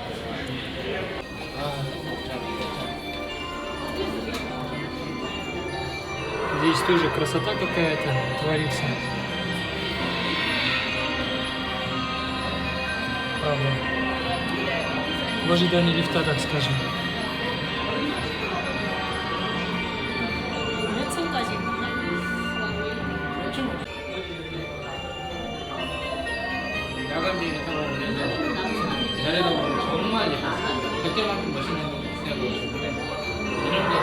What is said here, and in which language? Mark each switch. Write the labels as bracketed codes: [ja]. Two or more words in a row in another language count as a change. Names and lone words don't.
[ru] Здесь тоже красота какая-то творится. Правда. В ожидании лифта, так скажем. [ko] 몇 층까지? 야간 비행기 타고 오면 내려다보면 정말 예뻤어요. 그때만큼 멋있는 생각이 들었는데 이런 데